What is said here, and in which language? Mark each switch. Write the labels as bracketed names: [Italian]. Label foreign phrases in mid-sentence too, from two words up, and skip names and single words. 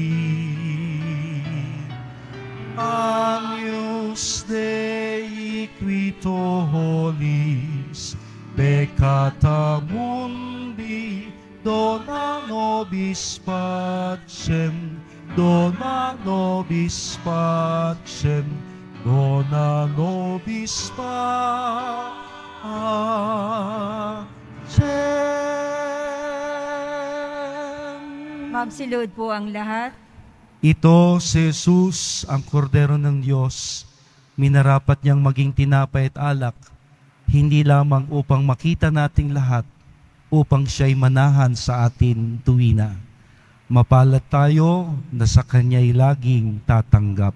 [Latin] Agnus Dei quito holis, peccata mundi, dona nobis pacem, dona nobis pacem, dona nobis pacem. [Filipino] Magsilod po ang lahat. Ito si Jesus, ang kordero ng Diyos, minarapat niyang maging tinapay at alak, hindi lamang upang makita nating lahat, upang siya'y manahan sa atin tuwina. Mapalad tayo na sa Kanya'y laging tatanggap.